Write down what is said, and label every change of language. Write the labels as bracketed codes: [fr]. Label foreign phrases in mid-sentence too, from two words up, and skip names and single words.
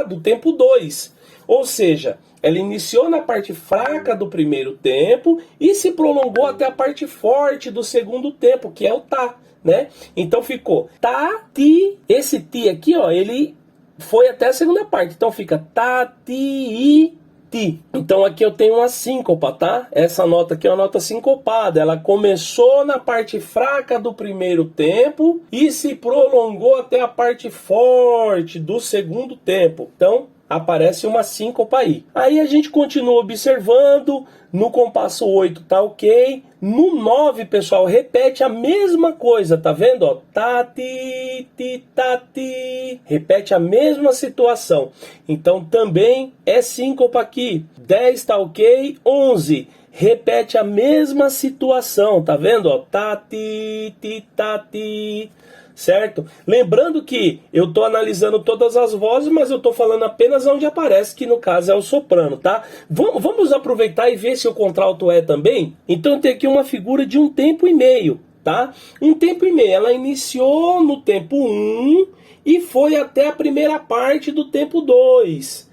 [pt] Do tempo 2. Ou seja, ela iniciou na parte fraca do primeiro tempo e se prolongou até a parte forte do segundo tempo, que é o tá, né? Então ficou tá, ti. Esse ti aqui, ó, ele foi até a segunda parte. Então fica tá, ti, i, ti. Então aqui eu tenho uma síncopa, tá? Essa nota aqui é uma nota sincopada. Ela começou na parte fraca do primeiro tempo e se prolongou até a parte forte do segundo tempo. Então aparece uma síncopa aí. Aí a gente continua observando. No compasso 8 tá ok. No 9, pessoal, repete a mesma coisa, tá vendo? Ó, tati, ti, tati. Repete a mesma situação. Então também é síncopa aqui. 10 tá ok. 11. Repete a mesma situação, tá vendo? Ó, tati, ti, tati. Certo? Lembrando que eu estou analisando todas as vozes, mas eu estou falando apenas onde aparece, que no caso é o soprano, tá? Vamos aproveitar e ver se o contralto é também? Então tem aqui uma figura de um tempo e meio, tá? Um tempo e meio, ela iniciou no tempo 1 e foi até a primeira parte do tempo 2.